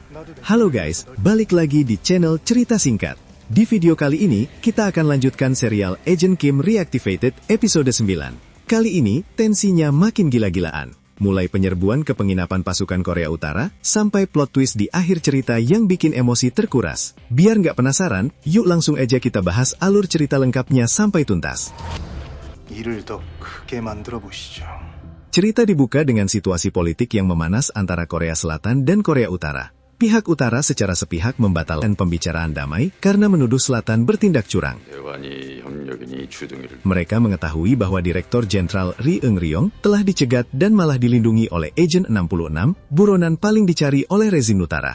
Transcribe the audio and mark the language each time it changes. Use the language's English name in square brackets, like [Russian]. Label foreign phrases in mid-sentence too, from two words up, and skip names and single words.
[Indonesian] Halo guys, balik lagi di channel Cerita Singkat. Di video kali ini, kita akan lanjutkan serial Agent Kim Reactivated episode 9. Kali ini, tensinya makin gila-gilaan. Mulai penyerbuan ke penginapan pasukan Korea Utara, sampai plot twist di akhir cerita yang bikin emosi terkuras. Biar nggak penasaran, yuk langsung aja kita bahas alur cerita lengkapnya sampai tuntas. [Korean] 일을 더 크게 만들어 보시죠. [Indonesian] Cerita dibuka dengan situasi politik yang memanas antara Korea Selatan dan Korea Utara. Pihak Utara secara sepihak membatalkan pembicaraan damai karena menuduh Selatan bertindak curang. Mereka mengetahui bahwa Direktur Jenderal Ri Eung-ryong telah dicegat dan malah dilindungi oleh Agent 66, buronan paling dicari oleh rezim Utara.